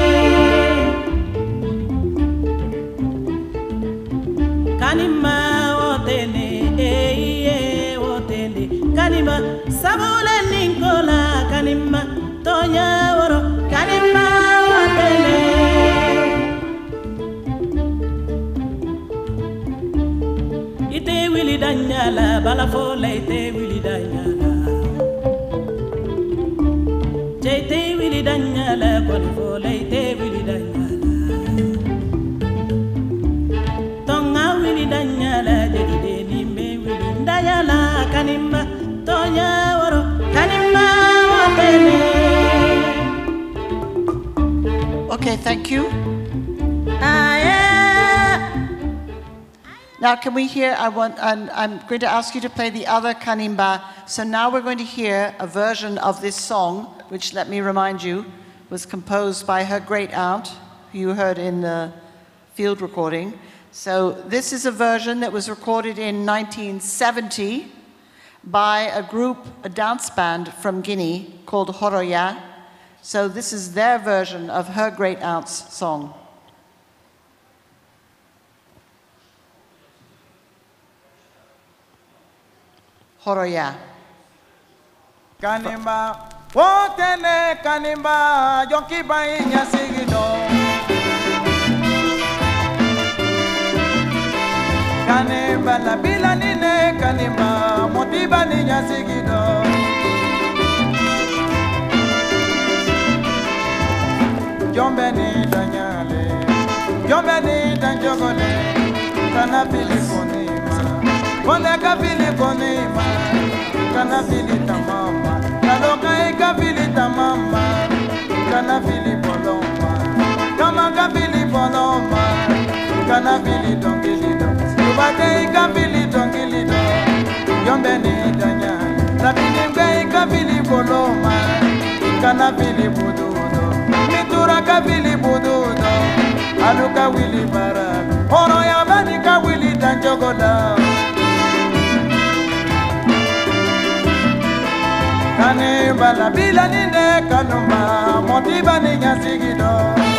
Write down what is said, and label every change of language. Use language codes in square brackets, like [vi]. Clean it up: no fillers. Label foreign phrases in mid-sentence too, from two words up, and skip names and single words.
[man] Kanimba, otene, otene, kanimba, sabule ninkola kanimba, tonya oro kanimba, otene. Ite wili danyala balafola ite wili danyala Jete wili danyala balafola ite wili danyala Tonga wili danyala jede nimbe wili danyala kanimba tonya woro kanimba wapene. [en] Okay, thank you. Now, can we hear, I'm going to ask you to play the other Kanimba. So now we're going to hear a version of this song, which, let me remind you, was composed by her great aunt, who you heard in the field recording. So this is a version that was recorded in 1970 by a group, a dance band from Guinea called Horoya. So this is their version of her great aunt's song. Horoya. [man] Kanimba, wotene kanimba, jonki bai nyasigido. Kanimba la bila nine kanimba, motiba ni nyasigido. Yombeni danyale, yombeni danjogole, kana fili konima, koneka fili konima, kana fili tamama, kaloka eka fili tamama, kana fili poloma, kama ka fili poloma, kana fili dongilido, subate eka fili dongilido, yombeni danyale, rabini eka fili poloma, kana fili bududo. Ka wili bududo, aluka wili bara, ono ya bani ka wili danjogoda. Kane bala bila nine kanuma, motiba ni nyasigido.